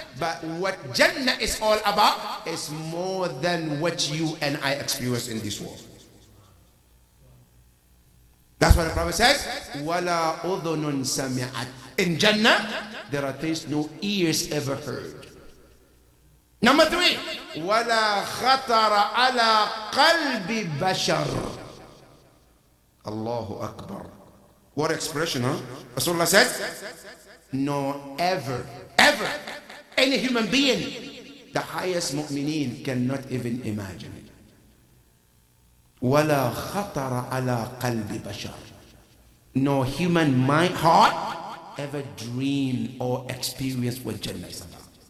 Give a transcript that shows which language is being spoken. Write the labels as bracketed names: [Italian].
[English] But what Jannah is all about is more than what you and I experience in this world. That's why the Prophet says, [Arabic] وَلَا أُذُنٌ سَمِعَتْ. [English] In Jannah, there are things no ears ever heard. Number three, [Arabic] وَلَا خَطَرَ عَلَى قَلْبِ بَشَرٍ. [English] Allahu Akbar. What expression, huh? Rasulullah said, no, ever, any human being, the highest mu'mineen cannot even imagine it. [Arabic] وَلَا خَطَرَ عَلَى قَلْبِ بَشَرٍ. [English] No human mind, heart, ever dream or experience what Jannah is about.